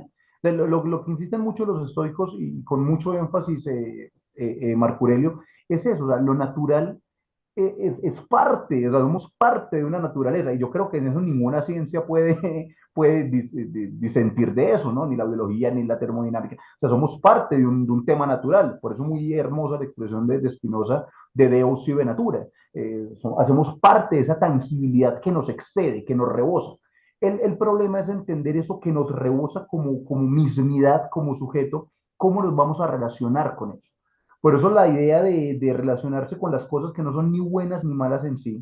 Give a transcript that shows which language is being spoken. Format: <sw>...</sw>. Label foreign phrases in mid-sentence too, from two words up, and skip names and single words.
<es>Lo que insisten mucho los estoicos y con mucho énfasis Marco Aurelio es eso, o sea, lo natural es parte, o sea, somos parte de una naturaleza, y yo creo que en eso ninguna ciencia puede disentir de eso, ¿no? Ni la biología, ni la termodinámica. O sea, somos parte de un tema natural, por eso muy hermosa la expresión de Spinoza de</es> <la>Deus sive natura.</la> <es>Hacemos parte de esa tangibilidad que nos excede, que nos rebosa. El problema es entender eso que nos rebosa como mismidad, como sujeto, cómo nos vamos a relacionar con eso. Por eso la idea de relacionarse con las cosas que no son ni buenas ni malas en sí.</es>